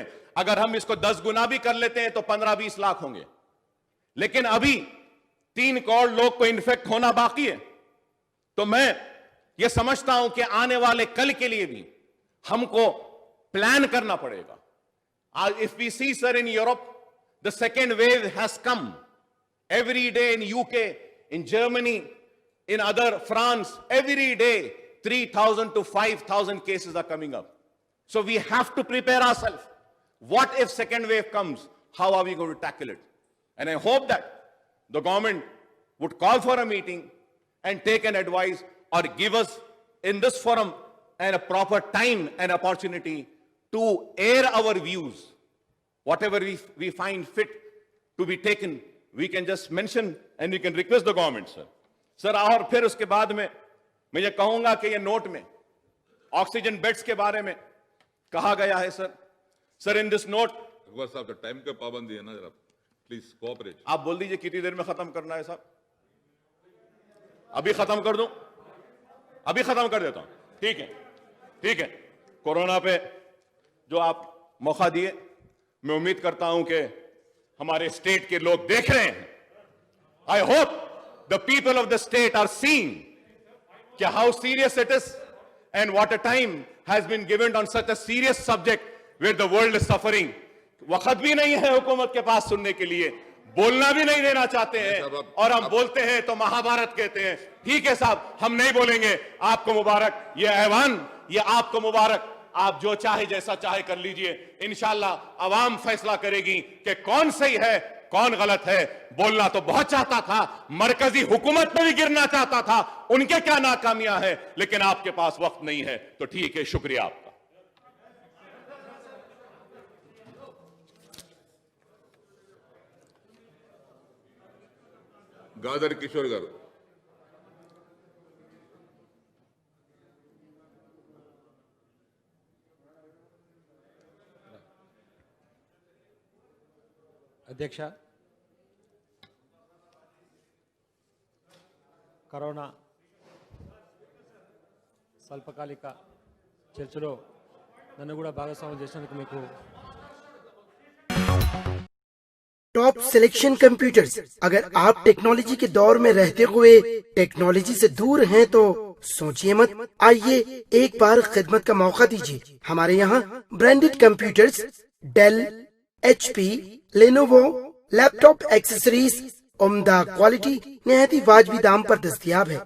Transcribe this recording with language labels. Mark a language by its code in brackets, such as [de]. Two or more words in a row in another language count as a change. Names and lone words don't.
[hi] अगर हम इसको 10 गुना भी कर लेते हैं तो 15-20 लाख होंगे. लेकिन अभी 3 करोड़ लोग को इन्फेक्ट होना बाकी है. तो मैं ये समझता हूं कि आने वाले कल के लिए भी हमको प्लान करना पड़ेगा. [en] if we see, sir, in Europe the second wave has come every day. In UK, in Germany, in other France, every day 3,000 to 5,000 cases are coming up. So we have to prepare ourselves. What if second wave comes? How are we going to tackle it? And I hope that the government would call for a meeting and take an advice or give us in this forum and a proper time and opportunity to air our views. Whatever we find fit to be taken, we can just mention and we can request the government, sir. [hi] Sir, और फिर उसके बाद में मैं ये कहूंगा कि ये नोट में [en] oxygen beds [hi] के बारे में कहा गया है, सर. [en] sir, in this note, [hi] अकबर साहब, टाइम का पाबंदी है ना, जरा [en] please cooperate. [hi] आप बोल दीजिए कितनी देर में खत्म करना है साहब. अभी खत्म कर दूं? अभी खत्म कर देता हूं. ठीक है, ठीक है. कोरोना पे जो आप मौका दिए, मैं उम्मीद करता हूं कि हमारे स्टेट के लोग देख रहे हैं. [en] I hope the people of the state are seeing कि how serious it is [hi] and what a time has been given on such a serious subject where the world is suffering. वक्त भी नहीं है हुकूमत के पास सुनने के लिए, बोलना भी नहीं देना चाहते हैं, और हम बोलते हैं तो महाभारत कहते हैं। ठीक है साहब, हम नहीं बोलेंगे। आपको मुबारक, ये ऐवान, ये आपको मुबारक। आप जो चाहे जैसा चाहे कर लीजिए, इंशाल्लाह अवाम फैसला करेगी कि कौन सही है कौन गलत है। बोलना तो बहुत चाहता था, मरकजी हुकूमत में भी गिरना चाहता था, उनके क्या नाकामियां हैं, लेकिन आपके पास वक्त नहीं है। तो ठीक है, शुक्रिया आपका। [te] गादर किशोर गारू। అధ్యక్ష, కరోనా స్వల్పకాలిక చర్చలో నన్ను కూడా భాగస్వామ్యం చేసినందుకు మీకు [hi] टॉप सिलेक्शन कंप्यूटर्स। अगर आप टेक्नोलॉजी के दौर में रहते हुए टेक्नोलॉजी से दूर हैं तो सोचिए मत, आइए एक बार खिदमत का मौका दीजिए। हमारे यहाँ [en] branded computers [hi] डेल, HP, लेनोवो, [en] laptop accessories [hi] उम्दा क्वालिटी निहायत ही वाजबी दाम पर दस्तयाब है।